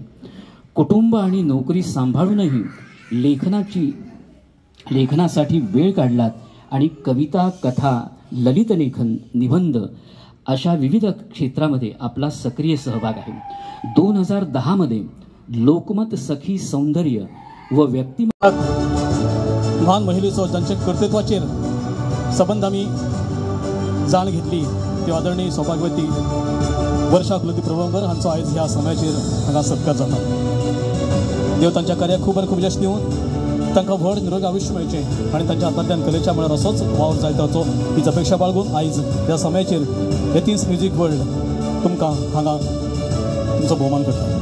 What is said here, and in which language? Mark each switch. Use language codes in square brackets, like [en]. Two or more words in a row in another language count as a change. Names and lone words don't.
[mr] कुटुंब आणि नोकरी सांभाळूनही लेखनासाठी वेळ काढलात आणि कविता, कथा, ललितलेखन, निबंध अशा विविध क्षेत्रामध्ये आपला सक्रिय सहभाग आहे. 2010 मध्ये लोकमत सखी सौंदर्य व व्यक्तिमत्व [kok] महान महिलेचो जांचे कर्तृत्वाचेर संबंध आमी जाण घेतली ती आदरणीय सौभाग्यवती वर्षा कुलदीप प्रभुगावकर हांचो आयज ह्या समयाचेर हांगा सत्कार जाता. देव तांच्या कार्याक खूब आनी खूब यश दिवन तांकां व्हड निरोगी आयुश्य मेळचें आनी तांच्या हातांतल्यान कलेच्या मळार असोच वावर जायत रावचो हीच अपेक्षा बाळगून आयज ह्या समयाचेर एथीन्स म्युझिक वर्ल्ड तुमकां हांगा तुमचो भोवमान करता.